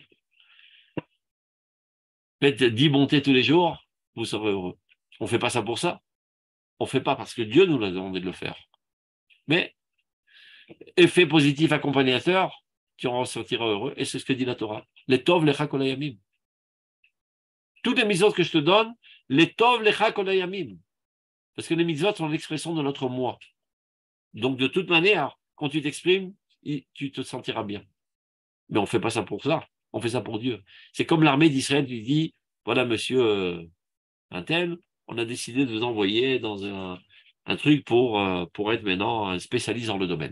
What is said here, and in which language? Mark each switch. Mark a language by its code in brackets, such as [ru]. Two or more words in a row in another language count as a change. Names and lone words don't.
[fr] Faites 10 bontés tous les jours, vous serez heureux. On ne fait pas ça pour ça. On ne fait pas parce que Dieu nous l'a demandé de le faire. Mais, effet positif accompagnateur, tu en sortiras heureux. Et c'est ce que dit la Torah. [he] לטוב לך כל הימים. [fr] Toutes les mitzvot que je te donne, [he] לטוב לך כל הימים. [fr] Parce que les mitzvot sont l'expression de notre moi. Donc, de toute manière, quand tu t'exprimes, tu te sentiras bien. Mais on ne fait pas ça pour ça. On fait ça pour Dieu. C'est comme l'armée d'Israël qui dit, voilà, monsieur un tel, on a décidé de vous envoyer dans un truc pour être maintenant un spécialiste dans le domaine.